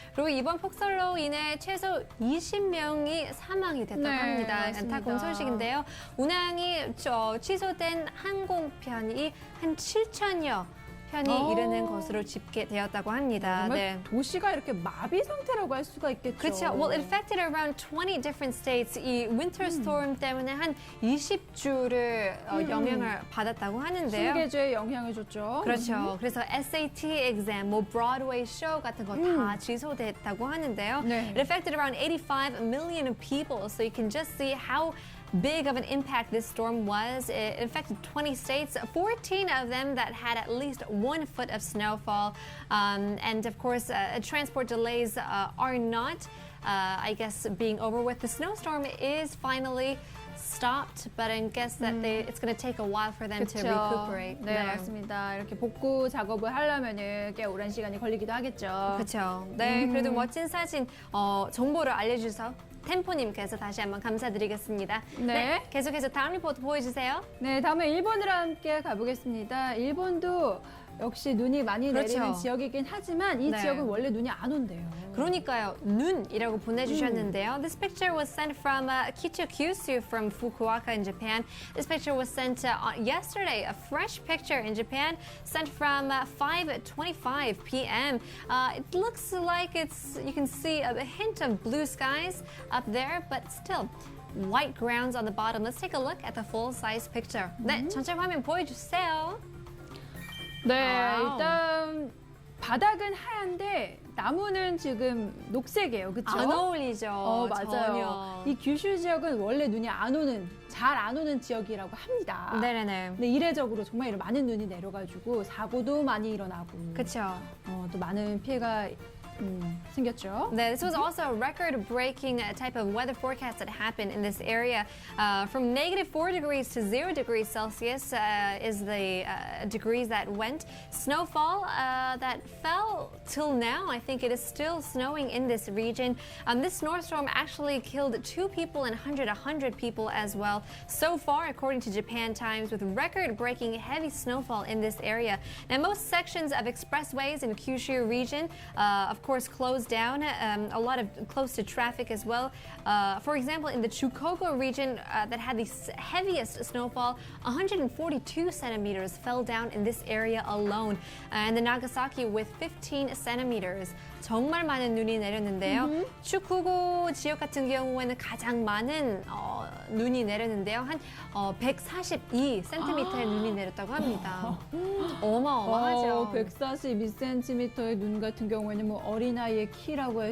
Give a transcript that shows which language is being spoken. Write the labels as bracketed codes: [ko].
[ko] 그리고 이번 폭설로 인해 최소 20명이 사망이 됐다고 네, 합니다. 맞습니다. 안타까운 소식인데요. 운항이 취소된 항공편이 한 7천여 편이 이르는 것으로 집계되었다고 합니다. 정말 네. 도시가 이렇게 마비 상태라고 할 수가 있겠죠. 그렇죠. [en] Well, it affected around 20 different states. [ko] 이 [en] winter storm [ko] 때문에 한 20주를 영향을 받았다고 하는데요. 20개주에 영향을 줬죠. 그렇죠. 그래서 SAT exam, 뭐 브로드웨이 쇼 같은 거 다 취소됐다고 하는데요. 네. [en] It affected around 85 million people. So you can just see how big of an impact this storm was. It affected 20 states, 14 of them that had at least 1 foot of snowfall. And of course, transport delays are not, I guess, being over with. The snowstorm is finally stopped, but I guess that it's going to take a while for them to recuperate. [ko] 네, 맞습니다. 이렇게 복구 작업을 하려면은 꽤 오랜 시간이 걸리기도 하겠죠. 그렇죠. 네, 그래도 멋진 사진, 정보를 알려주셔서 템포님께서 다시 한번 감사드리겠습니다. 네. 계속해서 다음 리포트 보여주세요. 네, 다음에 일본으로 함께 가보겠습니다. 일본도 역시 눈이 많이 그렇죠. 내리는 지역이긴 하지만 이 네. 지역은 원래 눈이 안 온대요. 그러니까요, 눈이라고 보내주셨는데요. [en] This picture was sent from Kicho Kyushu from Fukuoka in Japan. This picture was sent yesterday, a fresh picture in Japan, sent from 5:25 p.m. It looks like you can see a hint of blue skies up there, but still white grounds on the bottom. Let's take a look at the full-size picture. [ko] 네, 전체 화면 보여주세요. 네, 와우. 일단 바닥은 하얀데 나무는 지금 녹색이에요. 그렇죠? 안 어울리죠. 맞아요. 전혀. 이 규슈 지역은 원래 눈이 안 오는, 잘 안 오는 지역이라고 합니다. 네네네. 근데 이례적으로 정말 이런 많은 눈이 내려가지고 사고도 많이 일어나고 그렇죠. 또 많은 피해가 생겼죠. [en] This was also a record-breaking type of weather forecast that happened in this area. From -4 degrees to 0 degrees Celsius is the degrees that went. Snowfall that fell till now. I think it is still snowing in this region. This snowstorm actually killed 2 people and 100 people as well. So far, according to Japan Times, with record-breaking heavy snowfall in this area. Now, most sections of expressways in Kyushu region, of course, closed down. A lot of close to traffic as well. For example, in the Chukogo region that had the heaviest snowfall, 142 centimeters fell down in this area alone. And the Nagasaki with 15 centimeters. [ko] 정말 많은 눈이 내렸는데요. 추쿠고 지역 같은 경우에는 가장 많은 눈이 내렸는데요. 한 142cm의 눈이 내렸다고 합니다. 어마어마하죠. 142cm의 눈 같은 경우에는 뭐 어린아이의 키라고 할